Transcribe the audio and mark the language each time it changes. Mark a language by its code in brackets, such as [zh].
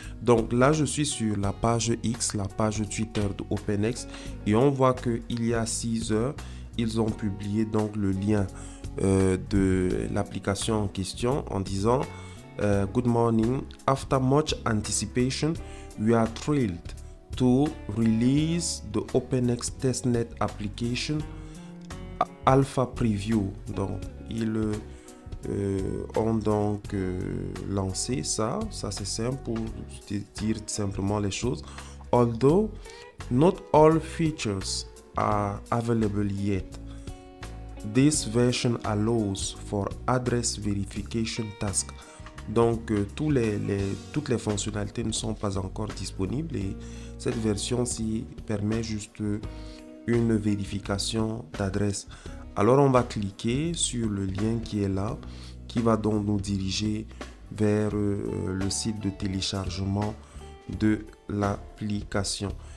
[fr] Donc là je suis sur la page X, la page Twitter de OpenX et on voit qu'il y a 6 heures ils ont publié donc le lien de l'application en question en disant [en] good morning. After much anticipation, we are thrilled to release the OpenX testnet application alpha preview. [fr] Donc, ils ont donc lancé ça. Ça, c'est simple pour dire simplement les choses. [en] Although not all features are available yet, this version allows for address verification tasks. [fr] Donc, toutes les fonctionnalités ne sont pas encore disponibles et cette version-ci permet juste une vérification d'adresse. Alors, on va cliquer sur le lien qui est là, qui va donc nous diriger vers le site de téléchargement de l'application.